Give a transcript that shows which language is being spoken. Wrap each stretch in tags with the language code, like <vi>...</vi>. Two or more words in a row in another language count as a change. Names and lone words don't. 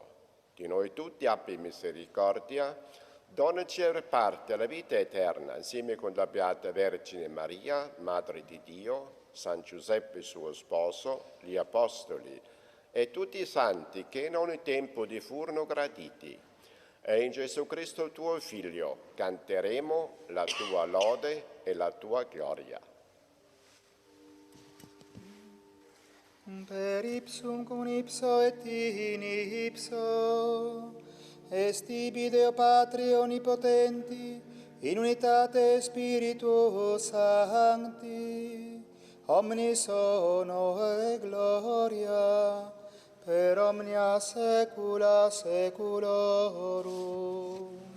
<it>Di noi tutti abbi misericordia, donaci e reparte la vita eterna, insieme con la Beata Vergine Maria, Madre di Dio, San Giuseppe suo sposo, gli Apostoli e tutti i santi che in ogni tempo ti furono graditi. E in Gesù Cristo tuo Figlio canteremo la tua lode e la tua gloria.</it> <la>Per ipsum cum ipso et in ipso, est tibi Deo Patri Onnipotenti, in unitate Spiritus Sancti, omnis honor e gloria, per omnia saecula saeculorum.</la>